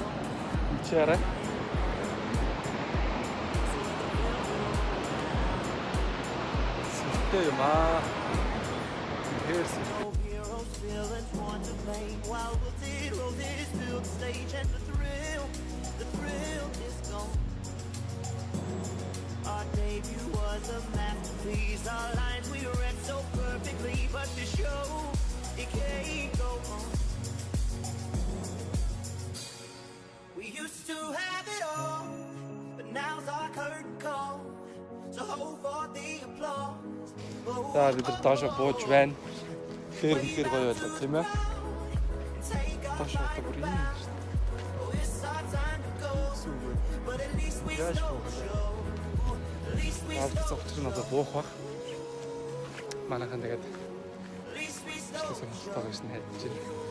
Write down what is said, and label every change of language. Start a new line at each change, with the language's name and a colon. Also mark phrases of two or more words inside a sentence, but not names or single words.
Mongolian: Чи хараа. Сүртэй юм аа.
English: Here's Our debut was a masterpiece. Our lines we read so perfectly, but the show it can't go on. We used to have it all, but now's our curtain call. So hold for the applause.
Mongolian: За бид нар доошо бууж байна. Тэгэхээр үнэхээр гоё байлаа тийм ээ. Доошо одоо бүр юм шүү дээ. Яаж буух? Авто цогцол нь одоо буух баг. Манайхан тэгээд сонирхолтой гэж найдаж байна.